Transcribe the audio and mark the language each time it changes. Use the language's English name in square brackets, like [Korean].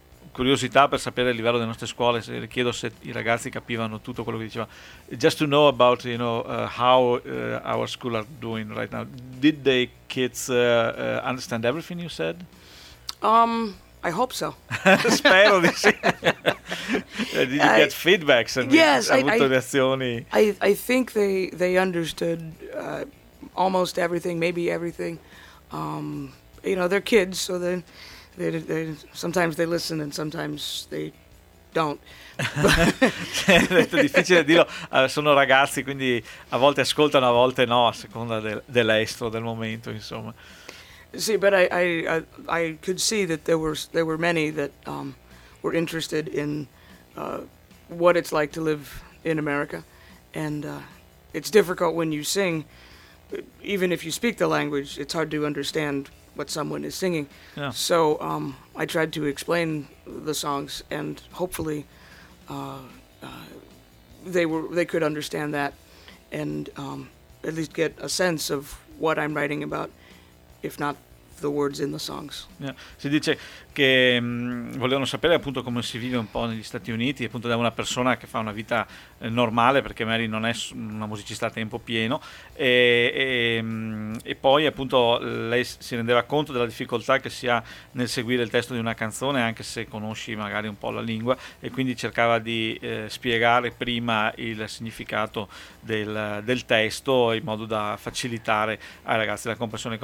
[Italian] Curiosità per sapere il livello delle nostre scuole, chiedo se i ragazzi capivano tutto quello che diceva. [English] Just to know about, you know, how our school are doing right now. Did the kids understand everything you said? I hope so. [Italian] Spero di sì. [English] Did you get feedback? Yes, [Italian] avuto reazioni? [English] I think they understood almost everything, maybe everything. You know, they're kids, so then they sometimes they listen and sometimes they don't. [Italian] È difficile dirlo, sono ragazzi, quindi a volte ascoltano, a volte no, a seconda dell'estro, del momento, insomma. [English] Sì, but I could see that there were many that were interested in what it's like to live in America, and it's difficult when you sing, even if you speak the language, it's hard to understand what someone is singing. Yeah. So I tried to explain the songs, and hopefully they could understand that, and at least get a sense of what I'm writing about, if not the words in the songs. Yeah. [Italian] Si dice che volevano sapere appunto come si vive un po' negli Stati Uniti, appunto da una persona che fa una vita normale, perché Mary non è una musicista a tempo pieno, e poi appunto lei si rendeva conto della difficoltà che si ha nel seguire il testo di una canzone, anche se conosci magari un po' la lingua, e quindi cercava di spiegare prima il significato del testo, in modo da facilitare ai ragazzi la comprensione.